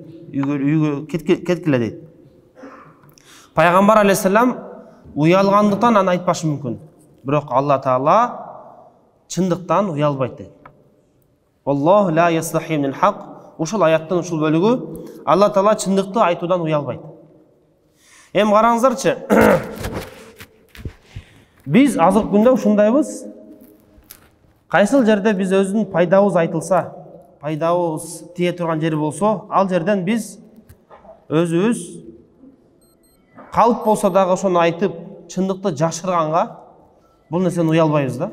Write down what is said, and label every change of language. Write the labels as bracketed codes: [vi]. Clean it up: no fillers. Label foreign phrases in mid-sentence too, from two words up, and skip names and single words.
[ky] Үйгө кеткиле дейт. Пайгамбар алейхиссалам уялгандыктан аны айтпашы мүмкүн. Бирок Алла Таала чындыктан уялбайт дейт. [ar] الله لا يستحي من الحق. [ky] Ушул аяттын ушул бөлүгү Алла Таала чындыкты айтуудан уялбайт. Эми караңыздарчы. Биз азыркы күндө ушундайбыз. Кайсыл жерде биз өзүнүн пайдабыз айтылса, пайдабыз тие турган жери болсо, ал жерден биз өзүбүз калп болсо дагы ошону айтып, чындыкты жашырганга бул нерсени уялбайбыз да.